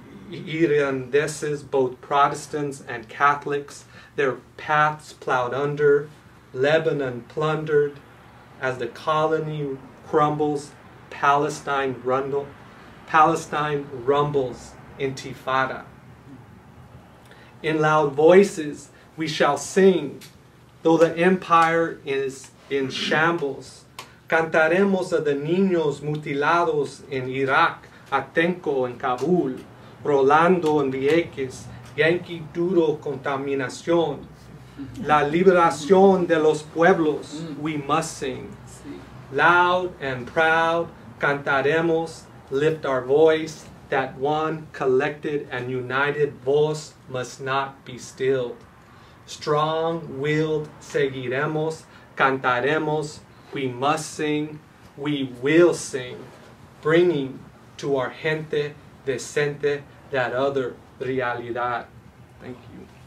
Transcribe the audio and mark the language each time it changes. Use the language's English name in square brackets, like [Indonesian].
[English] Irlandeses, both Protestants and Catholics, their paths plowed under, Lebanon plundered, as the colony crumbles, Palestine rumbles, intifada. In loud voices we shall sing, though the empire is in shambles. [Spanish] Cantaremos a the niños mutilados en Iraq, Atenco en Kabul, Rolando en Vieques, Yankee duro contaminación. La liberación de los pueblos [English] we must sing. Loud and proud, cantaremos, lift our voice, that one collected and united voice must not be stilled. Strong-willed [Spanish] seguiremos, cantaremos, [English] we must sing, we will sing, bringing to our [Spanish] gente decente [English] that other realidad. Thank you.